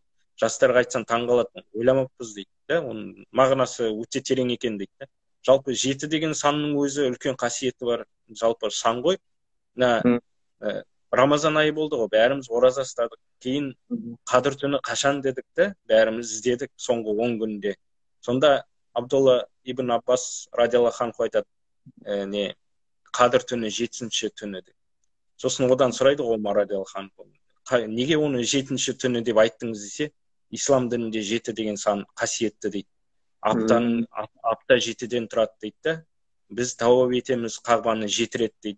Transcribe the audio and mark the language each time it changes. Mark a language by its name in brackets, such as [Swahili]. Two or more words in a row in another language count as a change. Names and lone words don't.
[Kazakh] Жастарға айтсаң таңғалады, ойламаппыз дейді да, оның мағынасы өте терең екен дейді да. Жалпы 7 деген санның өзі үлкен қасиеті бар. Жалпы сан ғой. Рамазан айы болды ғой, бәріміз ораза ұстадық. Кейін қадір түні қашан дедік те, бәріміз іздедік соңғы 10 күнде. Сонда Абдулла ибн Аббас [Arabic] رضي الله عنه [Kazakh] айтады, қадір түні 7-ші түні деп. Сосын одан сұрайды ғой Омар [Arabic] رضي الله عنه, [Kazakh] неге оны 7-ші түні деп айттыңыз десе, ислам дінінде 7 деген сан қасиетті дейді. Апта 7-ден тұрады дейді да. Біз тауап етеміз Қағбаны 7 рет дейді.